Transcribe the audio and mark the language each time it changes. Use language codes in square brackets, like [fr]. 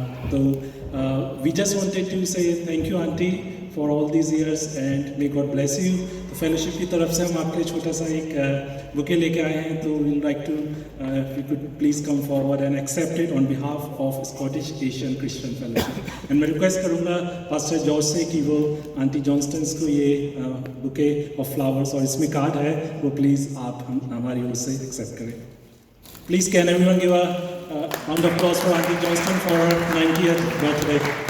[en] So we just wanted to say thank you, Auntie, for all these years, and may God bless you. तो fellowship की तरफ से हम आपके लिए छोटा सा एक बुके लेके आए हैं, तो we'd like to if you could please come forward and accept it on behalf of Scottish Asian Christian Fellowship. [hi] And मैं रिक्वेस्ट करूँगा पास्टर जॉर्ज से कि वो आंटी जॉनस्टन्स को ये बुके ऑफ फ्लावर्स और इसमें कार्ड है वो प्लीज़ आप हमारी ओर से एक्सेप्ट करें। [en] Please can everyone give a round of applause for Auntie Johnston for her 90th birthday.